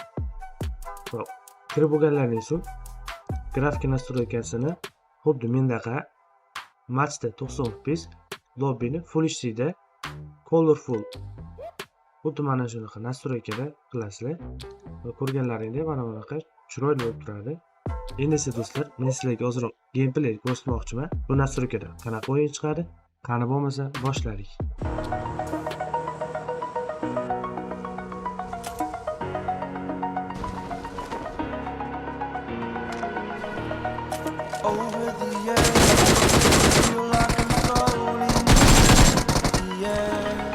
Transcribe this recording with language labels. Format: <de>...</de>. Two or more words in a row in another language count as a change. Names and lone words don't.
<uz>Xo'p, kirib bo'lganlaringizdan so'ng grafika nastroykasini xuddi mendaqa matchda 90 FPS, lobbini Full HD da colorful xuddi mana shunaqa nastroykada qilasizlar va ko'rganlaringdek mana bunaqa chiroyli bo'lib turadi. Endi esa do'stlar, men sizlarga ozroq gameplay ko'rsatmoqchiman. Bu nastroykada qanaqa o'yin chiqadi? Qani bo'lmasa, boshladik.</uz> <en>Over the edge, feel like I'm floating in the air.</en>